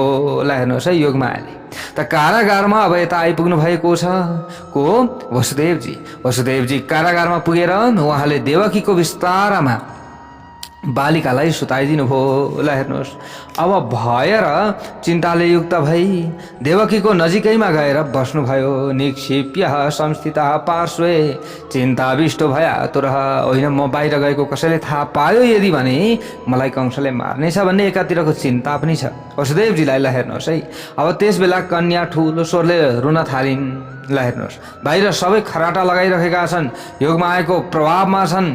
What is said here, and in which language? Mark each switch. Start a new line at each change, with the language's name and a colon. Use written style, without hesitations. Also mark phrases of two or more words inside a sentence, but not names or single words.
Nepali: ल हेर्नुहोस् है, योगमायाले त कारागारमा अब यता आइपुग्नु भएको छ को वसुदेवजी कारागारमा पुगेर उहाँले देवकीको विस्तारमा बालिकालाई सुताइदिनु भयो। ल हेर्नुहोस्, अब भएर चिन्ताले युक्त भई देवकीको नजिकैमा गएर बस्नुभयो।
Sanskrit: निक्षिप्य संस्थिता पार्श्वे चिन्ताविष्ट भया तुरः,
Nepali: होइन म बाहिर गएको कसैले थाहा पायो यदि भने मलाई कंसले मार्नेछ भन्ने एकातिरको चिन्ता पनि छ वसुदेवजीलाई। ल हेर्नुहोस् है, अब त्यस बेला कन्या ठुलो स्वरले रुन थालिन्। ल हेर्नुहोस्, बाहिर सबै खराटा लगाइरहेका छन्, योगमायाको प्रभावमा छन्।